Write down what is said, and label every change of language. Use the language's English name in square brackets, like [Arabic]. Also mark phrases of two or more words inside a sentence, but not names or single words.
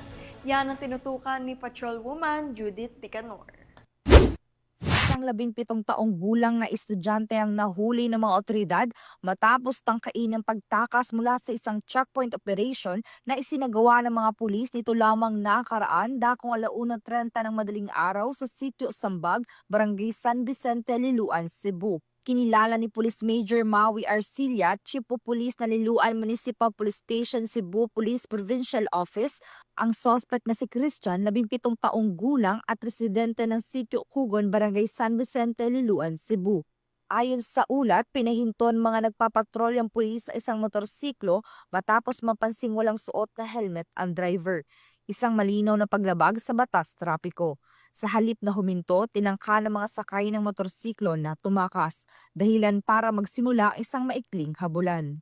[Filipino] Yan ang tinutukan ni Patrolwoman Judith Ticanor. Isang 17 taong gulang na estudyante ang nahuli ng mga otoridad matapos tangkain ng pagtakas mula sa isang [English] checkpoint operation [Filipino] na isinagawa ng mga pulis nito lamang nakaraan dakong 1:30 ng madaling araw sa Sitio Sambag, Barangay San Vicente, Liloan, Cebu. Kinilala ni Police Major Maui Arcilla, [English] Chief of Police [Filipino] na Liloan Municipal Police Station, Cebu Police Provincial Office, ang suspect na si Christian, 17 taong gulang at residente ng Sitio Kugon, Barangay San Vicente, Liloan, Cebu. Ayon sa ulat, pinahinton mga nagpapatrol ang pulis sa isang motorsiklo matapos mapansing walang suot na helmet ang driver. isang malinaw na paglabag sa batas trapiko. Sa halip na huminto, tinangka ng mga sakay ng motorsiklo na tumakas, dahilan para magsimula isang maikling habulan.